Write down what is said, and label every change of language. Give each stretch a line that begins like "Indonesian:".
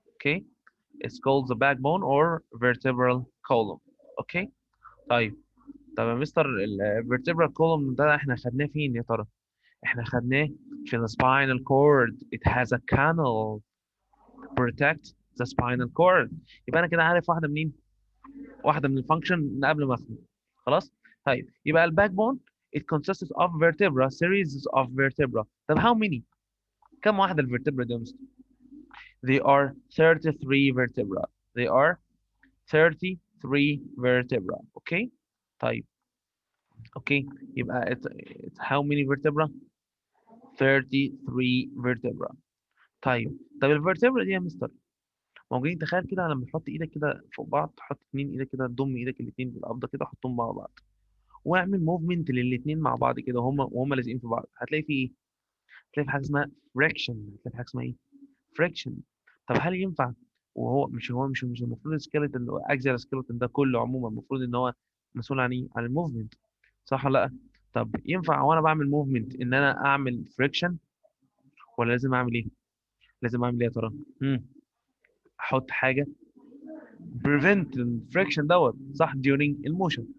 English: Okay, it's called the backbone or vertebral column. Okay.
Arabic: طيب يا مستر الvertebral column ده احنا خدناه فين يا ترى؟ احنا خدناه في
English: the spinal cord. It has a canal protect the spinal cord.
Arabic: يبقى انا كده عارف واحده منين؟ واحده من الفانكشن من قبل ما اخده. خلاص؟ طيب يبقى الباك بون
English: it consists of vertebra series of vertebra.
Arabic: طب
English: how many؟
Arabic: كم واحده الفرتبرا دي يا مستر؟
English: They are 33 vertebra. They are 33 vertebra. Okay؟
Arabic: طيب اوكي يبقى
English: it's how many vertebra؟ 33 vertebra.
Arabic: طب الفرتبرا دي يا مستر موجودين تخيل كده لما تحط ايدك كده فوق بعض، تحط اتنين ايدك كده، تضم ايدك الاتنين بالقبضه كده، حطهم مع بعض واعمل موفمنت للاتنين مع بعض كده وهم لازقين في بعض، هتلاقي في ايه؟ هتلاقي في حاجه اسمها فريكشن. هتلاقي في حاجه اسمها ايه؟ فريكشن. طب هل ينفع وهو مش المفروض السكeleton اكزيال سكeleton ده كله عموما المفروض ان هو مسؤول عن ايه؟ عن الموفمنت صح ولا لا؟ طب ينفع وانا بعمل موفمنت ان انا اعمل فريكشن ولا لازم اعمل ايه؟ لازم اعمل ايه يا ترى؟ احط حاجه prevent الفريكشن دوت صح during الموشن.